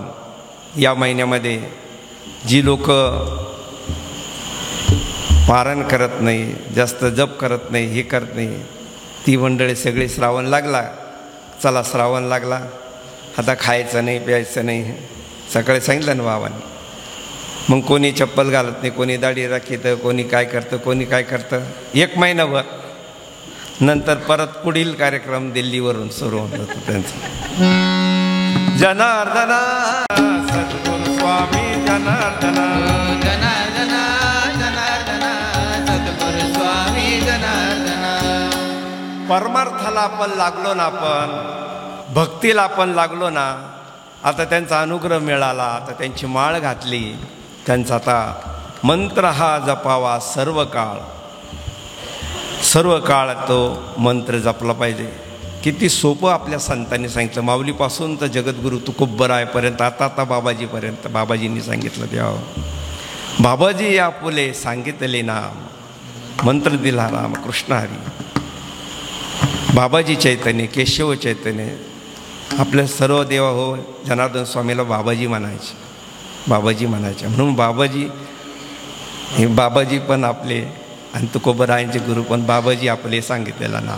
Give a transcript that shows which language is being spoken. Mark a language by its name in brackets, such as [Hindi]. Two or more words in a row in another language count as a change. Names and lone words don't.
[Marathi] या महिन्यामध्ये जी लोक पारण करत नाही, जास्त जप करत नाही, हे करत नाही, ती मंडळी सगळी श्रावण लागला, चला श्रावण लागला आता खायचं नाही प्यायचं नाही, सकाळी सांगितलं ना बाबांनी. मग कोणी चप्पल घालत नाही, कोणी दाढी राखीतं, कोणी काय करतं, कोणी काय करतं. 1 महिनाभर नंतर परत पुढील कार्यक्रम दिल्लीवरून सुरू होत होता त्यांचा. जनार्दना सद्गुरु स्वामी जनार्दना, जनार्दना जनार्दना सद्गुरु स्वामी जनार्दना. परमार्थाला आपण लागलो ना, आपण भक्तीला आपण लागलो ना, आता त्यांचा अनुग्रह मिळाला, आता त्यांची माळ घातली, त्यांचा आता मंत्र हा जपावा सर्व काळ. सर्व काळ तो मंत्र जपला पाहिजे. किती सोपं आपल्या संतांनी सांगितलं. माऊलीपासून तर जगद्गुरु तुकोबरायपर्यंत, आता बाबाजीपर्यंत बाबाजींनी सांगितलं द्यावं. बाबाजी या फुले सांगितले नाम, मंत्र दिला राम कृष्ण हरी. बाबाजी चैतन्य, केशव चैतन्य. आपल्या सर्व देवा हो जनार्दन स्वामीला बाबाजी म्हणायचे, बाबाजी म्हणायचे. म्हणून बाबाजी हे बाबाजी पण आपले आणि तुकोबरायांचे गुरु पण बाबाजी आपले सांगितलेला नाम.